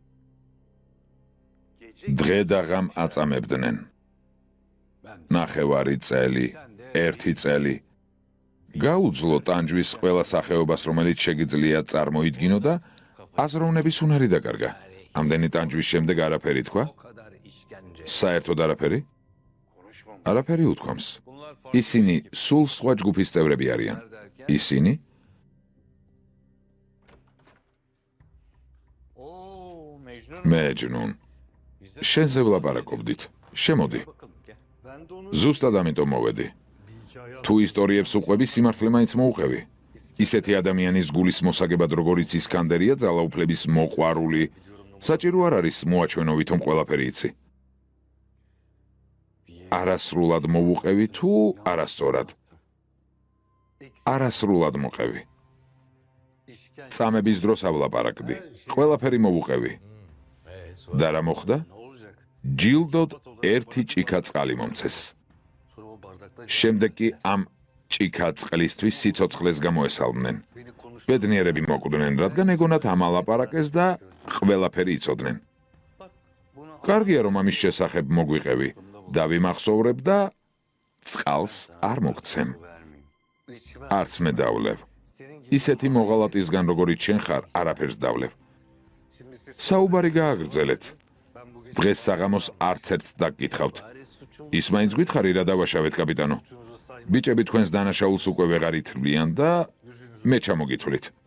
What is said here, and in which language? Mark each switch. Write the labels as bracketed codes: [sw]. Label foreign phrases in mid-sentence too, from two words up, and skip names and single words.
[ka] დღე და ღამ აწამებდნენ. ნახევარი წელი, ერთი წელი. გაუძლო ტანჯვის ყველა სახეობას, რომელიც შეგიძლია წარმოიდგინო და აზროვნების უნარი დაკარგა. ამდენი ტანჯვის შემდეგ არაფერი თქვა? [tr] O kadar işkence. [ka] საერთოდ არაფერი? [tr] Konuşmam. [ka] არაფერი უთქვამს. [tr] Bunlar farklı [ka] ისინი სულ სხვა ჯგუფის წევრები არიან. [tr] derken. [ka] ისინი? [tr] Oo Mecnun. [ka] მეჯნუნ. შენზე ვლაპარაკობდით. შემოდი. [tr] Bakalım gel. Ben de onu [ka] ზუსტად ამიტომ მოვედი. თუ ისტორიებს უყვები, სიმართლე მაინც მოუყევი. ისეთი ადამიანის გულის მოსაგებად, როგორიც ისკანდერია, ძალაუფლების მოყვარული. საჭირო არ არის მოაჩვენო ვითომ ყველაფერი იცი. არასრულად მოუყევი თუ არასწორად. არასრულად მოყევი. [tr] işkence. [ka] წამების დროსავლაპარაკდი. ყველაფერი მოუყევი. და რა მოხდა? [tr] Ne olacak? [ka] ჯილდოდ ერთი ჭიქა წყალი მომცეს. [tr] Sonra o bardakta [ka] შემდეგ კი ამ ჭიქა წყლისთვის სიცოცხლეს გამოესალმნენ. [tr] beni konuş. [ka] ბედნიერები მოკვდნენ, რადგან ეგონათ ამალაპარაკეს და ყველაფერი იცოდნენ. [tr] Bak bunu [ka] კარგია რომ ამის შესახებ მოგვიყევი და ვიმახსოვრებ და წყალს არ მოგცემ. [tr] vermeyeyim. İçime [ka] არც მე დავლევ. [tr] senin gibi [ka] ისეთი მოღალატისგან როგორიც შენ ხარ, არაფერს დავლევ. [tr] şimdi siz [ka] საუბარი გააგრძელეთ. [tr] ben bu gece [ka] დღეს საღამოს არც ერთს დაგკითხავთ. [tr] bari suçum [ka] ის მაინც გითხარი რა დავაშავეთ, კაპიტანო? [tr] suçunuzu saymayın. [ka] ბიჭები თქვენს დანაშაულს უკვე ვეღარ ითვლიან და მე ჩამოგითვლით.